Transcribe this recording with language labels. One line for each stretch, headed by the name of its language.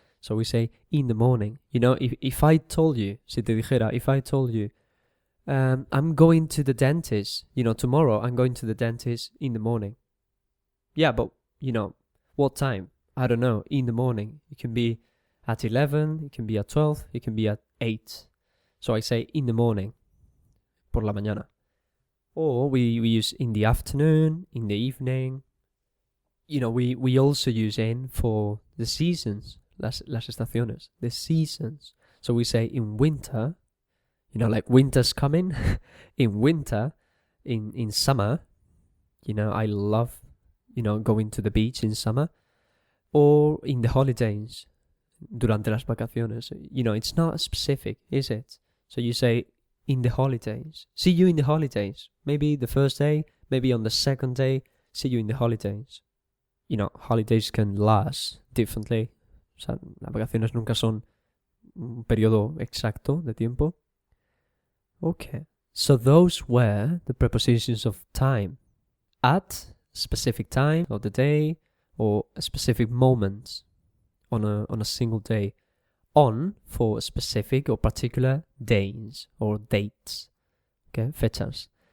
English: So we say in the morning. If I told you,
Spanish: si te dijera,
English: if I told you, I'm going to the dentist, tomorrow I'm going to the dentist in the morning. Yeah, but, what time? I don't know, in the morning. It can be at 11, it can be at 12, it can be at 8. So I say in the morning,
Spanish: por la mañana.
English: Or we use in the afternoon, in the evening. We also use in for the seasons,
Spanish: las estaciones,
English: the seasons. So we say in winter, like winter's coming. In winter, in summer, I love, going to the beach in summer, or in the holidays,
Spanish: durante las vacaciones.
English: It's not specific, is it? So you say, in the holidays. See you in the holidays. Maybe the first day, maybe on the second day, see you in the holidays. Holidays can last differently.
Spanish: O sea, las vacaciones nunca son un periodo exacto de tiempo.
English: Okay. So those were the prepositions of time. At a specific time of the day, or a specific moment on a single day. On for specific or particular days or dates. Okay, fechas.